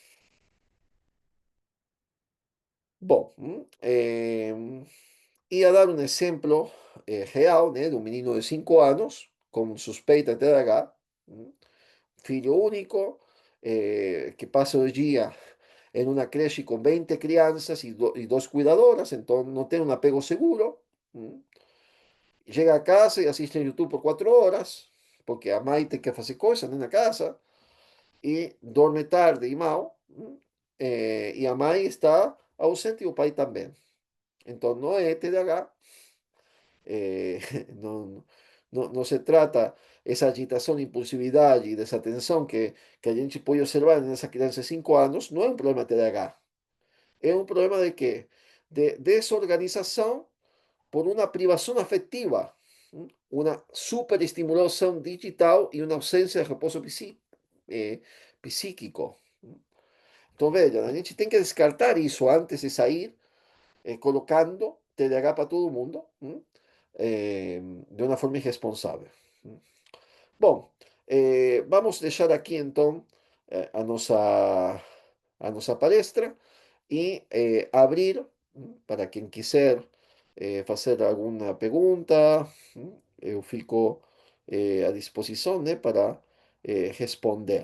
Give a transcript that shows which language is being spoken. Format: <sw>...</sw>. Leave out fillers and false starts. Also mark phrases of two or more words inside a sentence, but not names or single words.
<pt>Bom, ia dar um exemplo real, né, de um menino de 5 anos com suspeita de TDAH, filho único, que passa o dia</pt> <es>en una creche con 20 crianças y 2 cuidadoras, entonces no tiene un apego seguro. Llega a casa y asiste a YouTube por 4 horas, porque</es> <pt>a mãe tem que</pt> <es>hacer cosas en la casa.</es> <pt>e dorme tarde e mal, e a mãe está ausente e o pai também. Então, não é TDAH,</pt> <es>eh, no, no se trata esa agitación, impulsividad y desatención que</es> <pt>a gente</pt> <es>puede observar en esa criança de 5 años, no es un problema de TDAH, es un problema de qué? De desorganización por una privación afectiva, una superestimulación digital y una ausencia de reposo psíquico.</es> <pt>Então, veja, a gente tem que descartar isso antes de sair colocando TDAH para todo mundo, de uma forma irresponsável. Bom, vamos deixar aqui então a nossa palestra e abrir para quem quiser fazer alguma pergunta, eu fico à disposição, né, para responder.</pt>